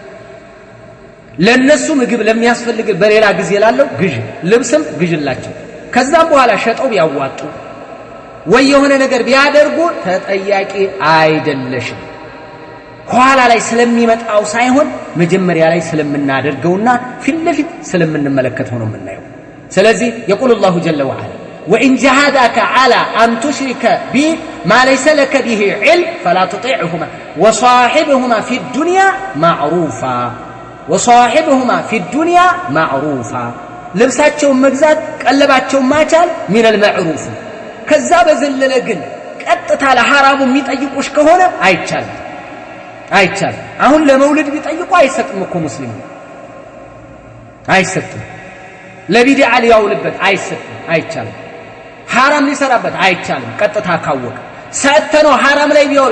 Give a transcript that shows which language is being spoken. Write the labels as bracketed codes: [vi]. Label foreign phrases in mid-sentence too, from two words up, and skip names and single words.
[am] ለነሱ ምግብ ለሚያስፈልግ በሌላ ጊዜ ላለው ግዥ፣ ልብስም ግዥላቸው። ከዛም በኋላ ሸጠው ቢያዋጡ ወይ የሆነ ነገር ቢያደርጉ ተጠያቂ አይደለሽም። ኋላ ላይ ስለሚመጣው ሳይሆን መጀመሪያ ላይ ስለምናደርገውና ፊት ለፊት ስለምንመለከተው ነው የምናየው። ስለዚህ [ar] يقول الله جل وعلا وإن جاهداك على أن تشرك بي ما ليس لك به علم فلا تطيعهما وصاحبهما في الدنيا معروفا [am] ልብሳቸውን መግዛት ቀለባቸውን ማቻል [ar] من المعروف። [am] ከዛ በዘለለ ግን ቀጥታ ለሐራሙ የሚጠይቁሽ ከሆነ አይቻልም። አሁን ለመውሊድ ቢጠይቁ አይሰጥም እኮ ሙስሊም አይሰጥም። ለቢድዓ ሊያውልበት አይቻልም። ሐራም ሊሰራበት አይቻልም። ቀጥታ ካወቀ ሰተነው ሐራም ላይ ቢያውል